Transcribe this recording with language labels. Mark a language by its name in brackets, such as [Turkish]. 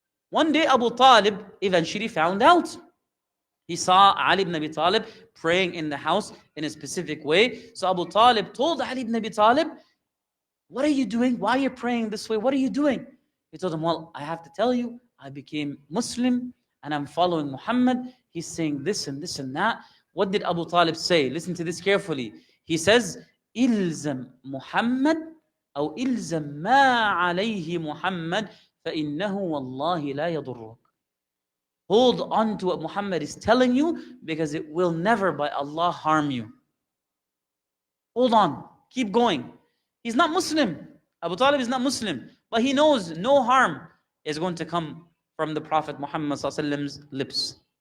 [English] One day Abu Talib eventually found out. He saw Ali ibn Abi Talib praying in the house in a specific way. So Abu Talib told Ali ibn Abi Talib, what are you doing? Why are you praying this way? What are you doing? He told him, well, I have to tell you, I became Muslim and I'm following Muhammad. He's saying this and this and that. What did Abu Talib say? Listen to this carefully. He says, [Arabic] إلزم Muhammad أو إلزم ما عليه Muhammad فإنه والله لا يضرك. [English] Hold on to what Muhammad is telling you, because it will never by Allah harm you. Hold on. Keep going. He's not Muslim. Abu Talib is not Muslim. But he knows no harm is going to come from the Prophet Muhammad's lips.